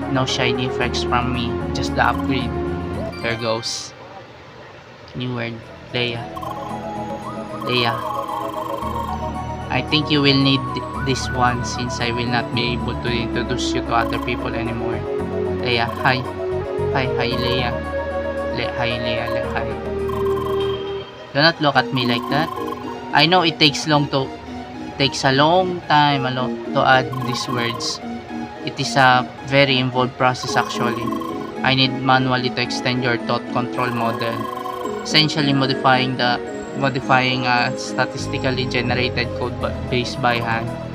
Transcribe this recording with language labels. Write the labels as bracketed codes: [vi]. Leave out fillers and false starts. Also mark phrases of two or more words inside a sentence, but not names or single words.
[en] No shiny effects from me. Just the upgrade. There goes. New word. Leia. Leia. I think you will need this one since I will not be able to introduce you to other people anymore. Leia, hi. Hi, Leia. Hi, Leia. Hi. Do not look at me like that. I know it takes a long time to add these words. It is a very involved process actually. I need manually to extend your thought control model, essentially modifying a statistically generated code base by hand.